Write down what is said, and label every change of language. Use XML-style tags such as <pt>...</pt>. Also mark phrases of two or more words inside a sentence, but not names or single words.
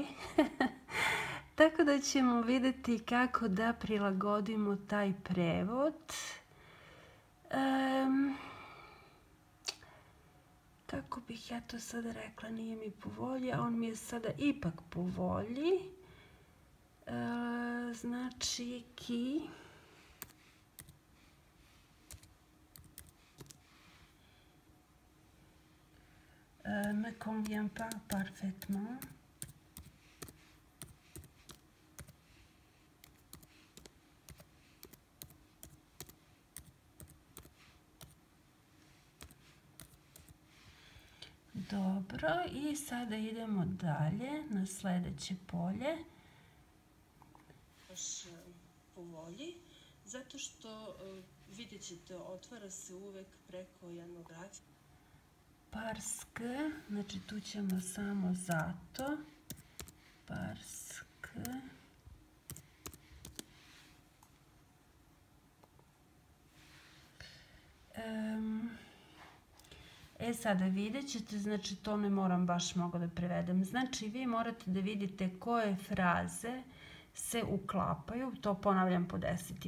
<sr>Tako da ćemo videti kako da prilagodimo taj prevod. Kako bih ja to sada rekla, nije mi po volji, a on mi je sada ipak po volji. Znači, ki...</sr> <fr>me convient pas parfaitement.</fr> <sr>Dobro, i sada idemo dalje na sledeće polje. Baš po volji, zato što vidjet ćete, otvara se uvek preko jednog grafa.</sr> <fr>Parce que,</fr> <sr>znači tu ćemo samo zato.</sr> <fr>Parce que.</fr> <sr>Sada vidjet ćete, znači to ne moram baš mnogo da prevedem. Znači vi morate da vidite koje fraze se uklapaju, to ponavljam po 10.</sr>